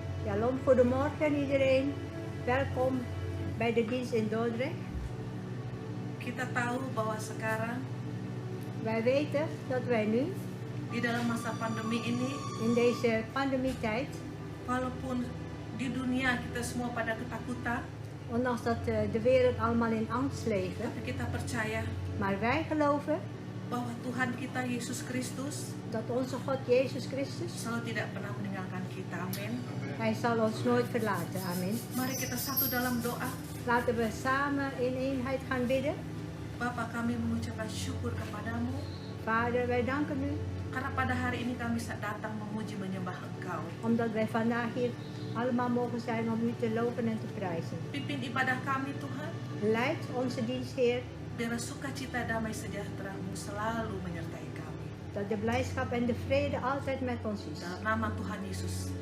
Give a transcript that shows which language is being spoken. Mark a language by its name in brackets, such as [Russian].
[Dutch] Shalom, goedemorgen iedereen. Welkom bij de dienst in Dordrecht. [Indonesian] Kita tahu bahwa sekarang [Dutch] Wij weten dat wij nu [Indonesian] di dalam masa pandemi ini, [Dutch] in deze pandemietijd, [Indonesian] walaupun di dunia kita semua pada ketakutan, [Dutch] ondanks dat de wereld allemaal in angst leven, [Indonesian] tapi kita percaya [Dutch] maar wij geloven [Indonesian] bahwa Tuhan kita Yesus Kristus [Dutch] dat onze God Jezus Christus, [Indonesian] selalu tidak pernah meninggalkan kita. Amin. [Dutch] Hij zal ons nooit verlaten. Amen. [Indonesian] Mari kita satu dalam doa. [Dutch] Laten we samen in eenheid gaan bidden. [Indonesian] Bapa, kami mengucapkan syukur kepadamu [Dutch] Vader, wij danken u [Indonesian] karena pada hari ini kami datang memuji menyembah Engkau. [Dutch] omdat wij vandaag hier allemaal mogen zijn om u te loven en te prijzen. [Indonesian] Pimpin ibadah kami Tuhan, [Dutch] Leid onze dienst, Heer, [Indonesian] biar sukacita damai sejahtera-Mu selalu menyertai kami. [Dutch] dat de blijdschap en de vrede altijd met ons is. [Indonesian] Dalam nama Tuhan Yesus,